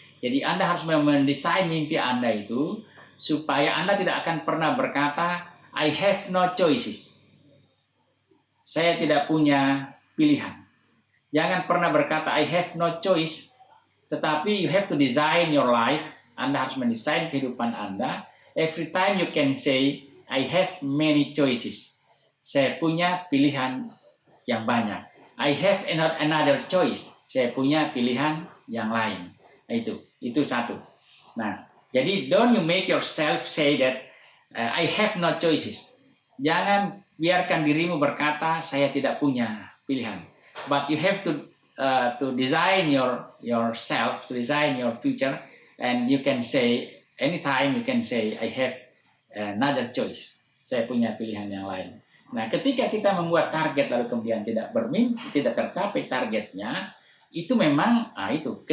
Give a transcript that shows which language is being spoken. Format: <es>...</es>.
<id>Jadi Anda harus mendesain mimpi Anda itu supaya Anda tidak akan pernah berkata</id> <en>I have no choices.</en> <id>Saya tidak punya pilihan. Jangan pernah berkata</id> <en>I have no choice,</en> <id>tetapi</id> <en>you have to design your life.</en> <id>Anda harus mendesain kehidupan Anda.</id> <en>Every time you can say I have many choices.</en> <id>Saya punya pilihan yang banyak.</id> <en>I have another choice.</en> <id>Saya punya pilihan yang lain. Itu satu. Nah, jadi</id> <en>don't you make yourself say that I have no choices.</en> <id>Jangan biarkan dirimu berkata saya tidak punya pilihan.</id> <en>But you have to design yourself, to design your future, and you can say anytime you can say I have another choice.</en> <id>Saya punya pilihan yang lain. Nah, ketika kita membuat target lalu kemudian tidak tercapai targetnya, itu memang itu.</id>